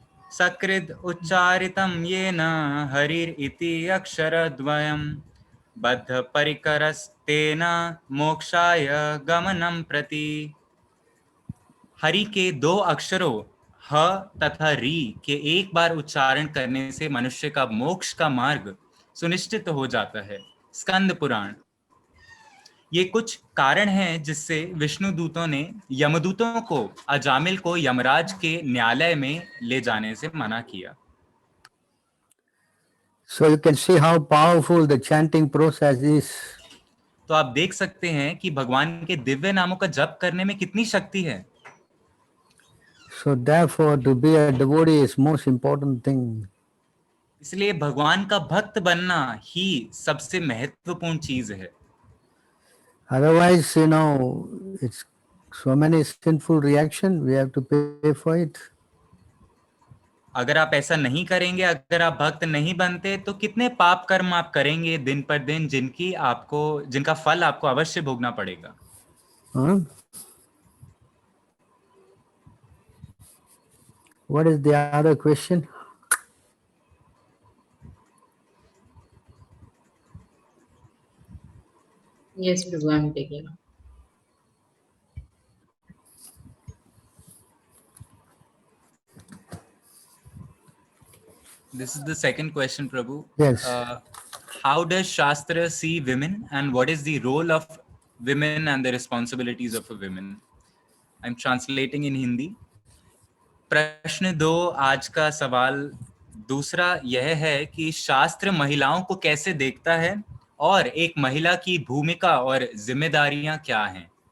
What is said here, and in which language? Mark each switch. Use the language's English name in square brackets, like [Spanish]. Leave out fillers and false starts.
[Sanskrit] सकृद उच्चारितं येन हरिर इति अक्षरद्वयम् बद्ध परिकरस्तेन मोक्षाय गमनं प्रति। [Hindi] हरि के दो अक्षरों ह तथा री के एक बार उच्चारण करने से मनुष्य का मोक्ष का मार्ग सुनिश्चित हो जाता है। स्कंद पुराण। ये कुछ कारण हैं जिससे विष्णु दूतों ने यमदूतों को अजामिल को यमराज के न्यायालय में ले जाने से मना किया। [English] So you can see how powerful the chanting process is. [Hindi] तो आप देख सकते हैं कि भगवान के दिव्य नामों का जप करने में कितनी शक्ति है। [English] So therefore, to be a devotee is most important thing. [Hindi] इसलिए भगवान का भक्त बनना ही सबसे महत्वपूर्ण चीज है। [English] Otherwise, it's so many sinful reaction. We have to pay for it. [Hindi] अगर आप ऐसा नहीं करेंगे, अगर आप भक्त नहीं बनते तो कितने पाप कर्म आप करेंगे दिन पर दिन जिनका फल आपको अवश्य भोगना पड़ेगा। [English] What is the other question? Yes, Prabhu, I'm taking up. This is the second question, Prabhu. Yes. How does Shastra see women and what is the role of women and the responsibilities of a women? I'm translating in Hindi. [Hindi] प्रश्न 2 आज का सवाल दूसरा यह है कि शास्त्र महिलाओं को कैसे देखता है और एक महिला की भूमिका और जिम्मेदारियां क्या हैं?